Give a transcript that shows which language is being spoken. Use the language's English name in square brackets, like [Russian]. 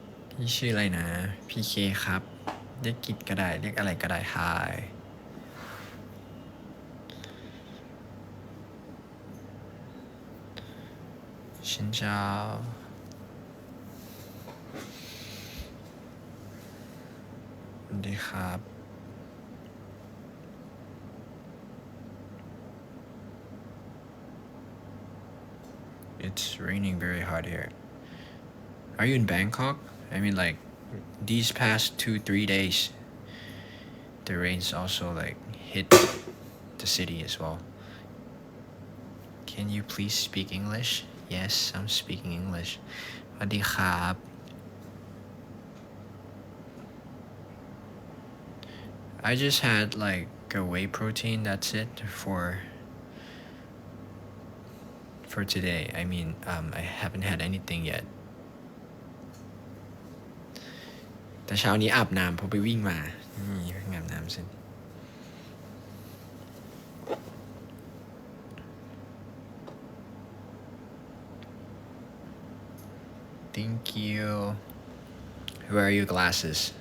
[Thai] พี่ชื่ออะไรนะ PK ครับ เรียกกิจก็ได้ เรียกอะไรก็ได้ Hi ชินเจ้าสวัสดีครับ [English] It's raining very hard here. Are you in Bangkok? I mean, like, these past 2-3 days, the rains also, like, hit the city as well. Can you please speak English? Yes, I'm speaking English. สวัสดีครับ I just had, like, a whey protein. That's it for today. I mean, I haven't had anything yet. [Thai] แต่เช้านี้อาบน้ำเพราะไปวิ่งมานี่อาบน้ำเสร็จ [English] Thank you. Where are your glasses?